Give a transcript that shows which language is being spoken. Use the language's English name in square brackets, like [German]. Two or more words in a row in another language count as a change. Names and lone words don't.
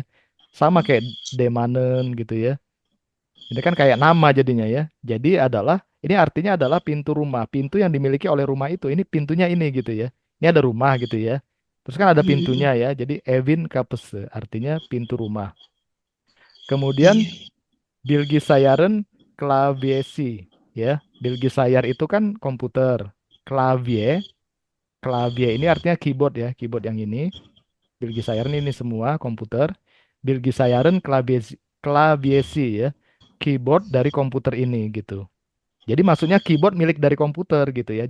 [Indonesian] Sama kayak Demanen gitu ya. Ini kan kayak nama jadinya ya. Jadi ini artinya adalah pintu rumah, pintu yang dimiliki oleh rumah itu. Ini pintunya ini gitu ya. Ini ada rumah gitu ya. Terus kan ada pintunya mm, ya. Jadi [Turkish] Evin Kapese [Indonesian] artinya pintu rumah. Kemudian iya, [Turkish] Bilgisayarın klavyesi ya. [Indonesian] Bilgisayar itu kan komputer. Klavye, klavye ini artinya keyboard ya, keyboard yang ini. Bilgisayarın ini semua komputer. [Turkish] Bilgisayarın klavyesi [Indonesian] ya. Keyboard dari komputer ini gitu. Jadi maksudnya keyboard milik dari komputer gitu ya.